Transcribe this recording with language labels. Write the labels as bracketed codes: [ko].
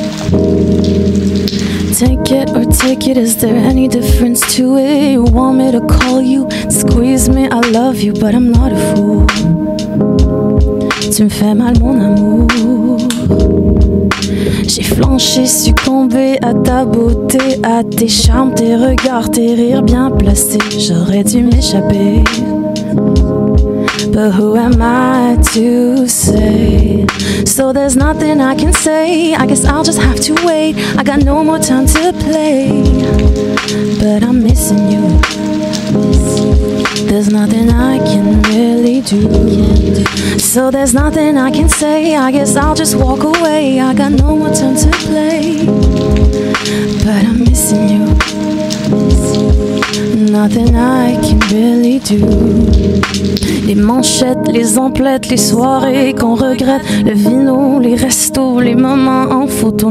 [en] Take it or take it, is there any difference to it? You want me to call you, squeeze me, I love you, but I'm not a fool. [fr] Tu me fais mal mon amour. J'ai flanché, succombé à ta beauté, à tes charmes, tes regards, tes rires bien placés. J'aurais dû m'échapper, [en] but who am I to say? So there's nothing I can say, I guess I'll just have to wait. I got no more time to play, but I'm missing you. There's nothing I can really do. So there's nothing I can say, I guess I'll just walk away. I got no more time to play, but I'm missing you. Nothing I can really do. [fr] Les manchettes, les emplettes, les soirées qu'on regrette, le vino, les restos, les moments en photo.